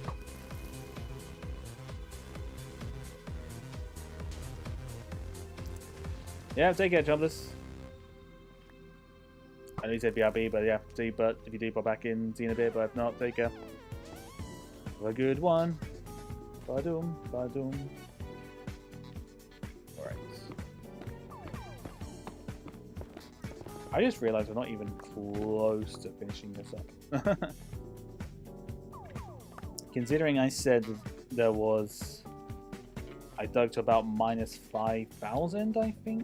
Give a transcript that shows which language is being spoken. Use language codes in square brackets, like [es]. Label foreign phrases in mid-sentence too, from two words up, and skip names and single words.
[en] Yeah, take care, Jobless. I know you said BRB, but yeah, see, but if you do pop back in, see you in a bit, but if not, take care. Have a good one. Ba-doom, ba-doom. Alright. I just realized we're not even close to finishing this up. Considering I said there was... I dug to about minus 5,000, I think.